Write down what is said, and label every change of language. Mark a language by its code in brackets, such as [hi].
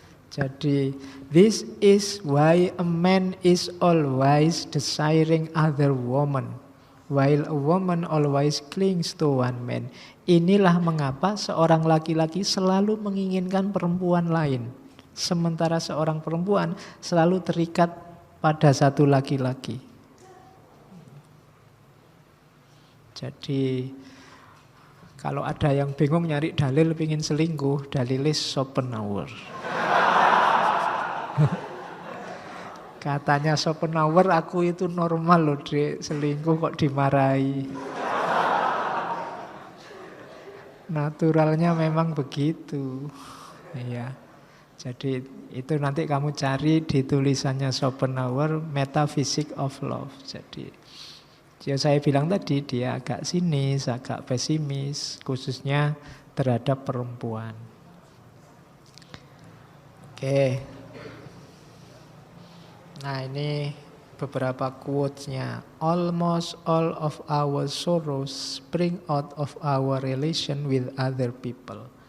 [id] Jadi, [en] this is why a man is always desiring other woman, while a woman always clings to one man. [id] Inilah mengapa seorang laki-laki selalu menginginkan perempuan lain, sementara seorang perempuan selalu terikat pada satu laki-laki. Jadi, kalau ada yang bingung nyari dalil pengen selingkuh, dalilnya Schopenhauer. Katanya Schopenhauer, aku itu normal loh, Dek, selingkuh kok dimarahi. Naturalnya memang begitu. Iya. Jadi itu nanti kamu cari di tulisannya Schopenhauer, Metaphysics of Love. Jadi ya saya bilang tadi dia agak sinis, agak pesimis, khususnya terhadap perempuan. Oke. Nah ini beberapa quotes-nya. [en] Almost all of our sorrows spring out of our relation with other people.